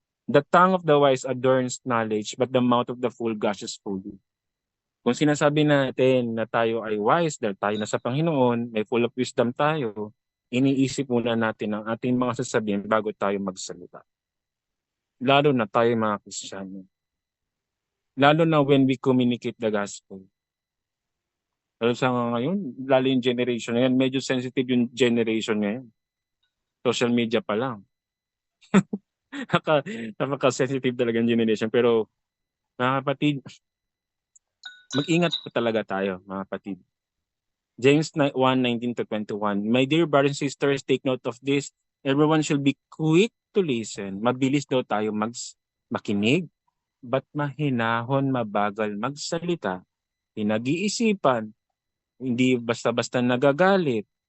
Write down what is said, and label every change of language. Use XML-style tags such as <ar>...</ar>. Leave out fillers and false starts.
<en>The tongue of the wise adorns knowledge, but the mouth of the fool gushes folly.</en> <tl>Kung sinasabi natin na tayo ay wise dahil tayo na sa Panginoon, may full of wisdom tayo, iniisip muna natin ang ating mga sasabihin bago tayo magsalita. Lalo na tayo mga Kristiyano. Lalo na</tl> <en>when we communicate the gospel.</en> <tl>Lalo sa ngayon, lalo yung generation na yan, medyo sensitive yung generation ngayon. Social media pa lang. Napaka-sensitive talaga yung generation. Pero mga kapatid, mag-ingat po talaga tayo, mga kapatid. James 1:19-21.</tl> <en>My dear brothers and sisters, take note of this. Everyone should be quick to listen.</en> <tl>Mabilis daw tayo makinig, but mahinahon, mabagal magsalita. Pinag-iisipan, hindi basta-basta nagagalit.</tl>